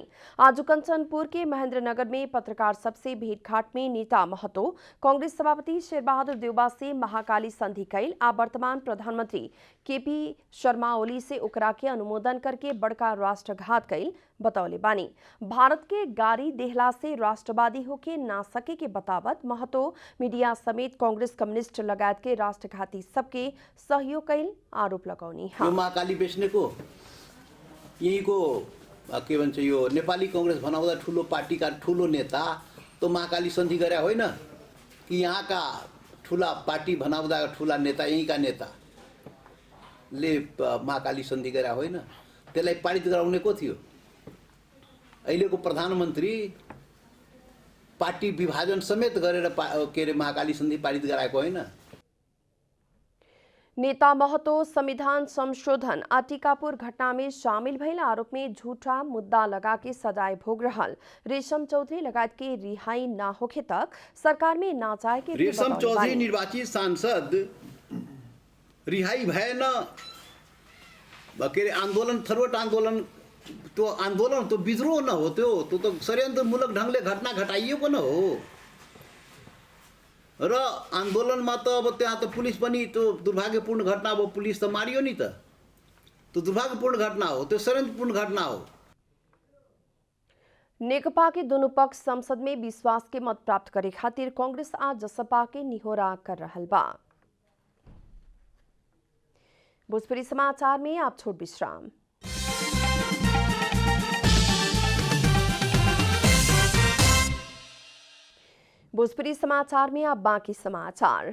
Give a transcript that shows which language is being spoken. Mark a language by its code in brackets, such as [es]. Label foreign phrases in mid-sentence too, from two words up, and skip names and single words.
[bho] आज कंचनपुर के महेंद्रनगर में पत्रकार सबसे भेंटघाट में नेता महतो कांग्रेस सभापति शेरबहादुर देउबा से महाकाली संधि कैल आ वर्तमान प्रधानमंत्री केपी शर्मा ओली से ओकरा के अनुमोदन करके बड़का राष्ट्रघात कैल बतौले बानी। भारत के गाड़ी देहला से राष्ट्रवादी होके ना सके के बतावत महतो मीडिया समेत कांग्रेस कम्युनिस्ट लगायत के राष्ट्रघाती सबके सहयोग कैल आरोप लगौनी है। [ne] महाकाली बेच्ने को यहीँको के भन्छ यो नेपाली कांग्रेस बनाउँदा ठुलो पार्टीका ठुलो नेता त महाकाली सन्धि गरे होइन कि यहाँका ठुला पार्टी बनाउँदा ठुला नेता यहीँका नेताले महाकाली सन्धि गरे होइन त्यसलाई पारित गराउने को थियो अहिलेको प्रधानमन्त्री पार्टी विभाजन समेत गरेर के अरे महाकाली सन्धि पारित गराएको होइन [bho] नेता महतो संविधान संशोधन आ टीकापुर घटना में शामिल भइल आरोप में झूठा मुद्दा लगा के सजाय भोग रहल रेशम चौधरी लगायत के रिहाई ना होखे तक सरकार में ना जाए के [ne] रेशम चौधरी निर्वाचित सांसद रिहाई भएन के अरे आंदोलन थरोट आंदोलन तो विद्रोह न हो त्यो तो षड्यन्त्रमूलक ढंगले घटना घटाइएको न हो र आन्दोलनमा त अब त्यहाँ त पुलिस पनि त्यो दुर्भाग्यपूर्ण घटना अब पुलिस त मारियो नि त त्यो दुर्भाग्यपूर्ण घटना हो त्यो षड्यन्त्रपूर्ण घटना हो [bho] नेकपा के दोनों पक्ष संसद में विश्वास के मत प्राप्त करे खातिर कांग्रेस आज जसपा के निहोरा कर रहल बा। भोजपुरी समाचार में आप छोट विश्राम। भोजपुरी समाचार में अब बाकी समाचार।